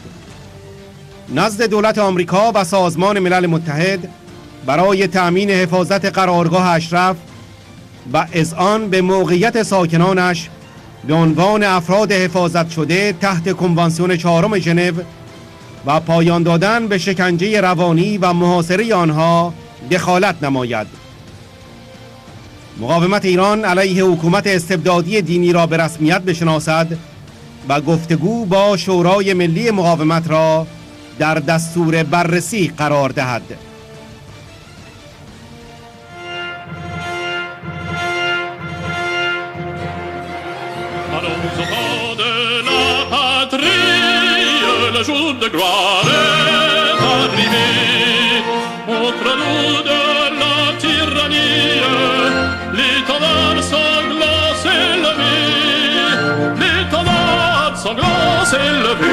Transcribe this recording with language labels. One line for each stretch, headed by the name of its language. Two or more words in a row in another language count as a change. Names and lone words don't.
Persian: نزد دولت آمریکا و سازمان ملل متحد برای تأمین حفاظت قرارگاه اشرف و اذعان به موقعیت ساکنانش به عنوان افراد حفاظت شده تحت کنوانسیون چهارم ژنو و پایان دادن به شکنجه روانی و محاصره آنها دخالت نماید. مقاومت ایران علیه حکومت استبدادی دینی را به رسمیت بشناسد و گفتگو با شورای ملی مقاومت را در دستور بررسی قرار دهد.
French: Le jour de gloire est arrivé, contre nous de la tyrannie, l'étendard sanglant s'est levé, l'étendard sanglant s'est levé.